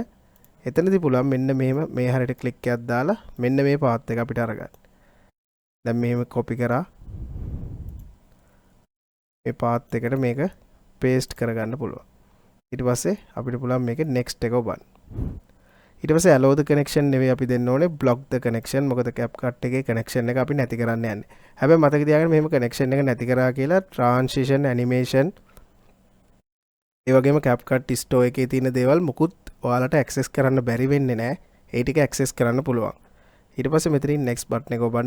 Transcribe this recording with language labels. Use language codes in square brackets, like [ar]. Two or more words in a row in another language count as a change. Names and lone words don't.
[si] එතනදී පුළුවන් මෙන්න මෙහෙම මේ හරියට click එකක් දාලා මෙන්න මේ path එක අපිට අරගන්න. දැන් මෙහෙම copy කරා. මේ path එකට මේක paste කරගන්න පුළුවන්. ඊට පස්සේ අපිට පුළුවන් මේක next එක ඔබන්න. ඊට පස්සේ [en] allow the connection [si] නෙවෙයි අපි දෙන්න ඕනේ [en] block the connection. [si] මොකද CapCut එකේ connection එක අපි නැති කරන්න යන්නේ. හැබැයි මතක තියාගන්න මෙහෙම connection එක නැති කරා කියලා [en] transition animation [si] ඒ වගේම CapCut Store එකේ තියෙන දේවල් මුකුත් ඔයාලට access කරන්න බැරි වෙන්නේ නැහැ. ඒ ටික access කරන්න පුළුවන්. ඊට පස්සේ මෙතනින් [en] next button [si] එක ඔබන්න.